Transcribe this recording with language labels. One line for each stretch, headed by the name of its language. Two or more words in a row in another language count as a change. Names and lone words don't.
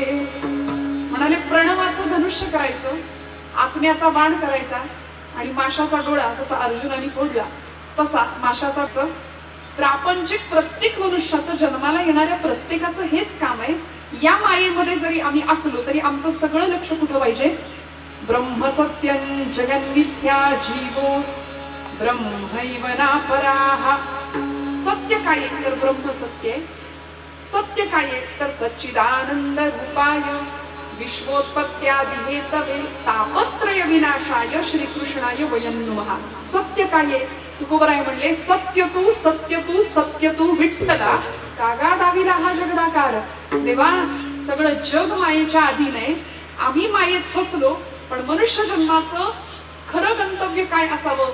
Marathi: म्हणाले प्रणवाचं धनुष्य करायचं, आत्म्याचा बाण करायचा आणि माशाचा डोळा जसा अर्जुनाने फोडला तसा माशाचा. प्रापंचिक प्रत्येक मनुष्याचं, जन्माला येणाऱ्या प्रत्येकाचं हेच काम आहे. या मायेमध्ये जरी आम्ही असलो तरी आमचं सगळं लक्ष कुठं पाहिजे?
Sanskrit: ब्रह्म सत्यं जगन्मिथ्या जीवो ब्रह्मैव नापराः.
Marathi: सत्य काय आहे तर ब्रह्म सत्य आहे. सत्य काय आहे तर
Sanskrit: सच्चिदानंद रूपाय विश्वोत्पत्त्यादि हेतवे तापत्रय विनाशाय श्रीकृष्णाय वयं नमः.
Marathi: सत्य काय आहे? तुकोबराय म्हणले सत्य तू सत्य तू सत्य तू विठ्ठला, कागा दाविला हा जगदाकार. देवा, सगळं जग मायेच्या अधीन आहे. आम्ही मायेत फसलो, पण मनुष्य जन्माचं खरं गंतव्य काय असावं?